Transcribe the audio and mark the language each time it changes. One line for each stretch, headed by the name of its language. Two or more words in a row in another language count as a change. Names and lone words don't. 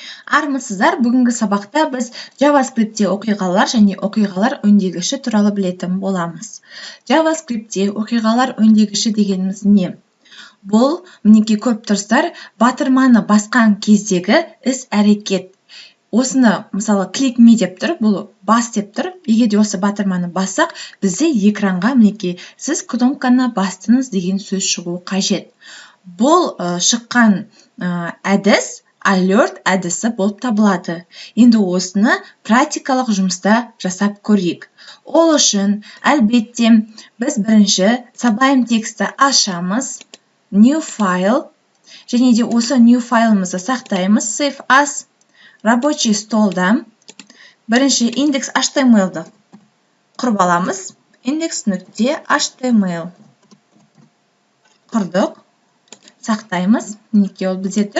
Kazakh: Армысыздар, бүгінгі сабақта біз JavaScriptте оқиғалар және оқиғалар өңдегіші туралы білетін боламыз. JavaScriptте оқиғалар өңдегіші дегеніміз не? Бұл, мінекей көріп тұрсыздар, батырманы басқан кездегі іс-әрекет. Осыны, мысалы,
English: click me
Kazakh: деп тұр, бұл бас деп тұр. Егер де осы батырманы бассақ, бізде экранға мінекей сіз кнопканы бастыңыз деген сөз шығуы қажет. Бұл шыққан әдіс alert әдісі болып табылады. Енді осыны практикалық жұмыста жасап көрейік. Ол үшін, әлбетте, біз бірінші Sublime тексті ашамыз,
English: new file,
Kazakh: және де осы new файлымызды сақтаймыз,
English: save as,
Russian: рабочий столда.
Kazakh: Бірінші индекс HTML-ді құрып аламыз, index.html құрдық, сақтаймыз, мінекей ол бізде тұр.